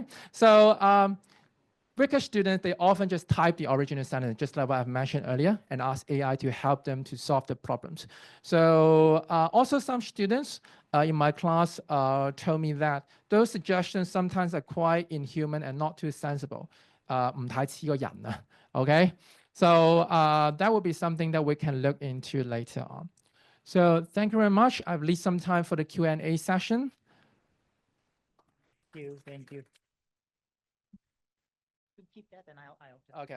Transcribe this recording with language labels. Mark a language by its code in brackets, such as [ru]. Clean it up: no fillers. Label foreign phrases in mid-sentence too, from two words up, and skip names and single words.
[en] So, weaker students, they often just type the original sentence, just like what I've mentioned earlier, and ask AI to help them to solve the problems. So also some students in my class told me that those suggestions sometimes are quite inhuman and not too sensible. [yue] 唔太似個人啊, [en] okay? So that would be something that we can look into later on. So thank you very much. I've leave some time for the Q&A session. Thank you. Keep that, and I'll okay.